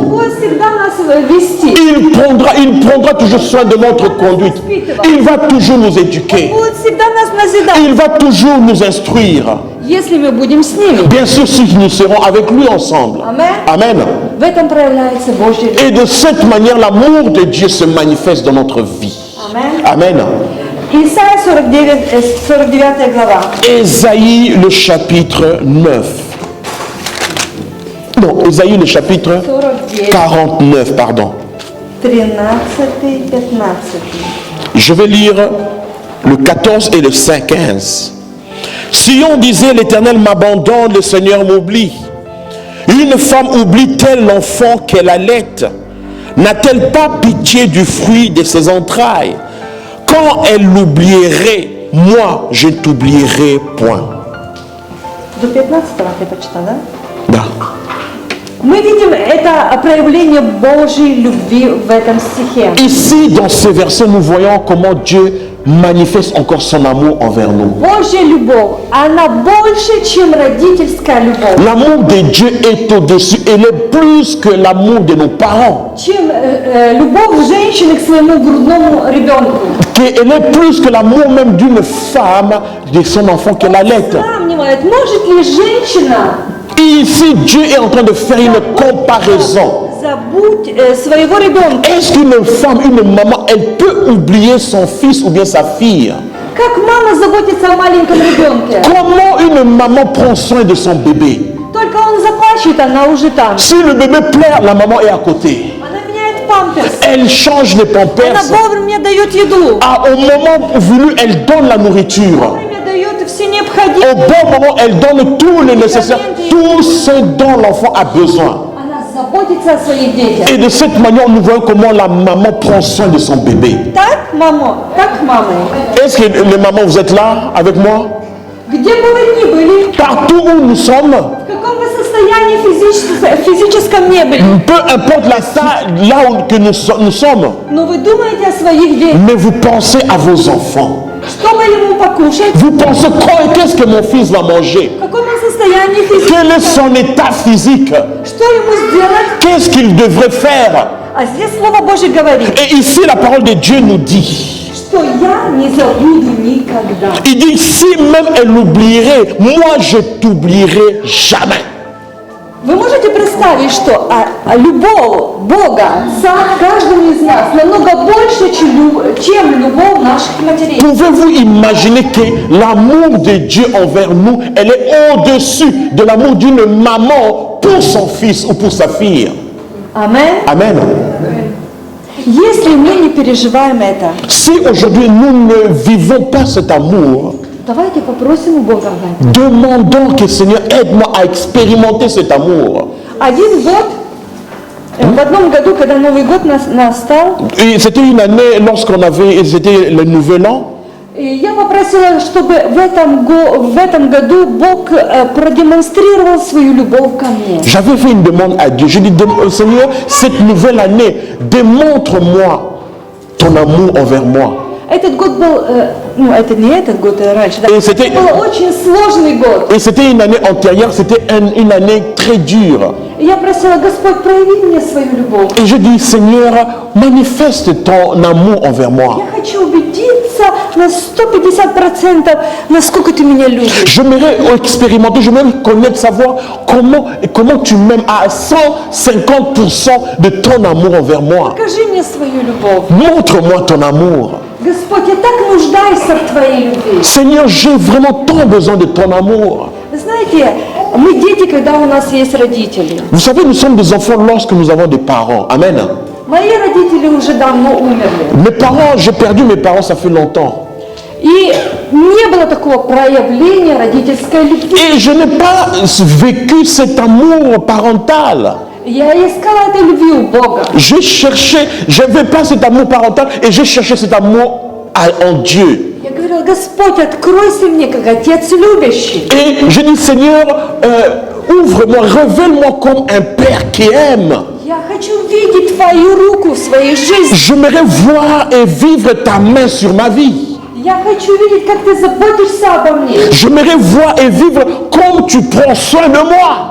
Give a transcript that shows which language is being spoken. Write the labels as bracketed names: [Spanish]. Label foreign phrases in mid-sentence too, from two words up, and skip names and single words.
[Russian] будет всегда нас вести. [French] Il prendra toujours soin de notre conduite. Il va toujours nous [Russian] Он [French] éduquer. [Russian] будет всегда нас назидать, [French] Il va toujours nous instruire. [Russian] если мы будем с ними. [French] Bien sûr, si nous serons avec lui ensemble. Amen. Amen. [Russian] В этом проявляется Божья любовь. [French] Et de cette manière, l'amour de Dieu se manifeste dans notre vie. Amen. Amen. [Russian] Исайя 49 глава. [French] Ésaïe, le chapitre 9. Non, Ésaïe, le chapitre 49, 49, pardon. 13, 15. Je vais lire le 14 et le 15. Si on disait l'Éternel m'abandonne, le Seigneur m'oublie. Une femme oublie-t-elle l'enfant qu'elle allait? N'a-t-elle pas pitié du fruit de ses entrailles? Quand elle l'oublierait, moi je ne t'oublierai point. [Russian] До 15 ты почитал, да? Да. Мы видим это проявление Божьей любви в этом стихе. [French] Ici, dans ce verset, nous voyons comment Dieu manifeste encore son amour envers nous. [Russian] Божья любовь, она больше, чем родительская любовь. [French] L'amour de Dieu est au-dessus, elle est plus que l'amour de nos parents. [Russian] Чем любовь женщины к своему грудному ребенку. [French] Elle est plus que l'amour même d'une femme de son enfant qu'elle allait. [Russian] Сравнивает, может ли женщина [French] Ici, Dieu est en train de faire une comparaison. [Russian] забудь своего ребенка? [French] Est-ce qu'une femme, une maman, elle peut oublier son fils ou bien sa fille? [Russian] Как мама заботится о маленьком ребенке? [French] Comment une maman prend soin de son bébé? [Russian] То Только он заплачет, она уже там. [French] Si le bébé pleure, la maman est à côté. [Russian] Она меняет памперс. [French] Elle change les [Russian] Она [French] pampers. [Russian] вовремя дает еду. [French] Au moment voulu, elle donne la nourriture. [Russian] Вовремя дает все [French] Au [Russian] необходимое. [French] bon moment, elle donne tout le nécessaire, tout ce dont l'enfant a besoin. [Russian] Она заботится о своих детях. [French] Et de cette manière, nous voyons comment la maman prend soin de son bébé. [Russian] Так, мама? Как мамы? [French] Est-ce que les mamans, vous êtes là avec moi? [Russian] Где бы вы ни были, [French] Partout où nous sommes, [Russian] в каком бы состоянии физическом не были, [French] peu importe la taille, là où que nous sommes, [Russian] но вы думаете о своих детях. [French] mais vous pensez à vos enfants. [Russian] Что бы ему покушать? [French] Vous pensez, qu'est-ce que mon fils va manger? [Russian] В каком он состоянии физическом? [French] Quel est son état physique? [Russian] Что ему сделать? [French] Qu'est-ce qu'il devrait faire? [Russian] А здесь Слово Божье говорит, [French] Et ici, la parole de Dieu nous dit, [Russian] что я не забуду никогда. [French] il dit, si même elle l'oublierait, moi je t'oublierai jamais. [Russian] Вы можете представить, что любовь Бога за каждым из нас намного больше, чем любовь наших матерей? [French] Pouvez-vous imaginer que l'amour de Dieu envers nous, elle est au-dessus de l'amour d'une maman pour son fils ou pour sa fille? Amen. Amen. [Russian] Если мы не переживаем это, [French] Si aujourd'hui nous ne vivons pas cet amour, [Russian] давайте попросим у Бога об этом. [French] demandons que Seigneur aide-moi à expérimenter cet amour. [Russian] Один год, в одном году, когда Новый год настал, [French] Et c'était une année c'était le nouvel an. [Russian] и я попросила, чтобы в этом году Бог продемонстрировал свою любовь ко мне. [French] J'avais fait une demande à Dieu. Je dis, Seigneur, cette nouvelle année, démontre-moi ton amour envers moi. [Russian] Этот год был, это не этот год, а раньше, да? [French] Et [Russian] Это был очень сложный год. [French] c'était une année antérieure, c'était une année très dure. [Russian] И я просила, Господь, прояви мне свою любовь. [French] Et je dis, Seigneur, manifeste ton amour envers moi. [Russian] Я хочу убедиться на 150%, насколько ты меня любишь. [French] J'aimerais expérimenter, j'aimerais connaître, savoir comment tu m'aimes à 150% de ton amour envers moi. [Russian] Покажи мне свою любовь. [French] Montre-moi ton amour. [Russian] Господь, я так нуждаюсь в Твоей любви. [French] Seigneur, j'ai vraiment tant besoin de ton amour. [Russian] Вы знаете, мы дети, когда у нас есть родители. [French] Vous savez, nous sommes des enfants lorsque nous avons des parents. Amen. [Russian] Мои родители уже давно умерли. [French] Mes parents, j'ai perdu mes parents, ça fait longtemps. [Russian] И не было такого проявления родительской любви. [French] Et je n'ai pas vécu cet amour parental. [Russian] Я искала этой любви у Бога. [French] J'ai cherché, je n'avais pas cet amour parental et j'ai cherché cet amour en Dieu. [Russian] Я говорила, Господь, откройся мне, как Отец любящий. [French] Et je dis, Seigneur, ouvre-moi, révèle-moi comme un père qui aime. [Russian] Я хочу видеть Твою руку в своей жизни. [French] J'aimerais voir et vivre ta main sur ma vie. [Russian] Я хочу видеть, как Ты заботишься обо мне. [French] J'aimerais voir et vivre comme tu prends soin de moi.